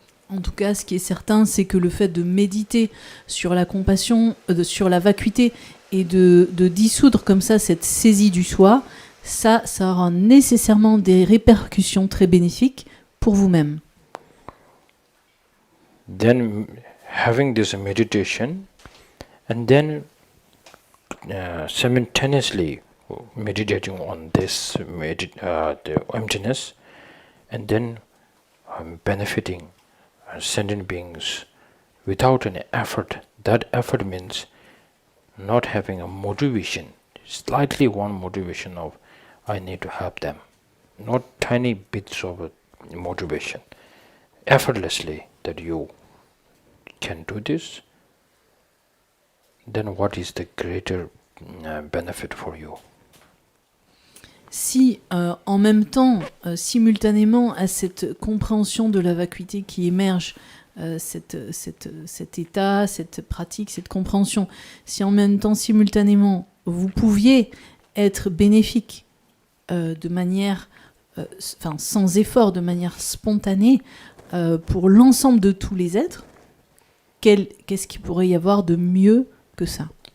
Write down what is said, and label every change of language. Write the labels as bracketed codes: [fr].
[fr] En tout cas, ce qui est certain, c'est que le fait de méditer sur la compassion, sur la vacuité, et de dissoudre comme ça cette saisie du soi, ça aura nécessairement des répercussions très bénéfiques pour vous-même. [en] Then having this meditation, and then simultaneously meditating on this the emptiness, and then benefiting sentient beings without any effort. That effort means not having a motivation, slightly one motivation of I need to help them. Not tiny bits of motivation. Effortlessly that you can do this, then what is the greater benefit for you? [fr] Si en même temps, simultanément à cette compréhension de la vacuité qui émerge, cet état, cette pratique, cette compréhension, si en même temps, simultanément, vous pouviez être bénéfique de manière, sans effort, de manière spontanée, pour l'ensemble de tous les êtres, qu'est-ce qu'il pourrait y avoir de mieux que ça?